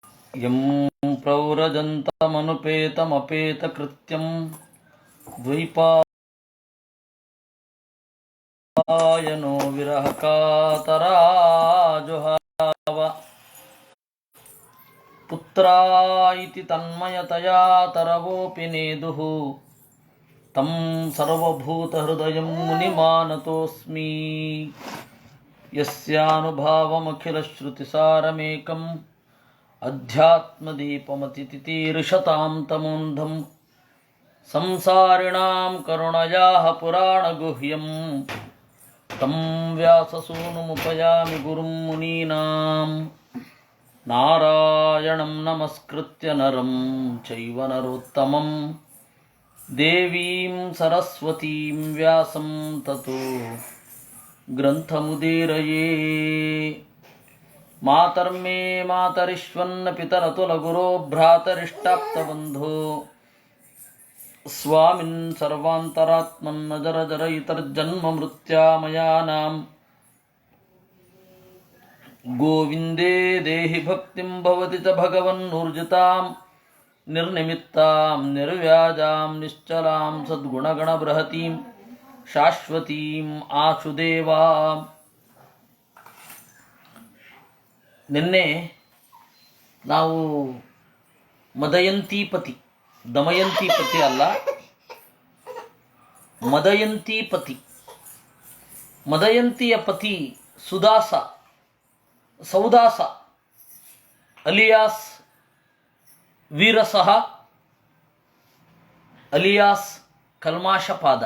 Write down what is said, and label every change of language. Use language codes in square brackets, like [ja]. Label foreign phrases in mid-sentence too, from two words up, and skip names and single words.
[sa] यं प्रव्रजन्तमनुपेतमपेतकृत्यं द्वैपायनो विरहकातराजुहाव पुत्रायिति तन्मयतया तरवोपि नेदुः तं सर्वभूतहृदयं मुनिमानतोस्मि यस्यानुभावमखिलश्रुतिसारमेकं अध्यात्मदीपमतितितीर्षतां तमोन्धं संसारिणां करुणयाः पुराणगुह्यं तं व्याससूनुमुपयामि गुरुं मुनीनां नारायणं नमस्कृत्य नरं चैव नरोत्तमं देवीं सरस्वतीं व्यासं ततो ग्रन्थमुदीरये. मातर्मे मातरिष्वन्न पितरतुलगुरो भ्रातरिष्टाप्तबन्धो स्वामिन् सर्वान्तरात्मन्न जर जर इतर्जन्म मृत्यामयानां गोविन्दे देहि भक्तिं भवति च भगवन्नूर्जितां निर्निमित्तां निर्व्याजां निश्चलां सद्गुणगणबृहतीं शाश्वतीं आशुदेवा. [kn] ನಿನ್ನೆ ನಾವು ಮದಯಂತೀಪತಿ, ದಮಯಂತೀಪತಿ ಅಲ್ಲ, ಮದಯಂತೀಪತಿ, ಮದಯಂತಿಯ ಪತಿ ಸುದಾಸ, ಸೌದಾಸ ಅಲಿಯಾಸ್ ವೀರಸಹ ಅಲಿಯಾಸ್ ಕಲ್ಮಾಶಪಾದ.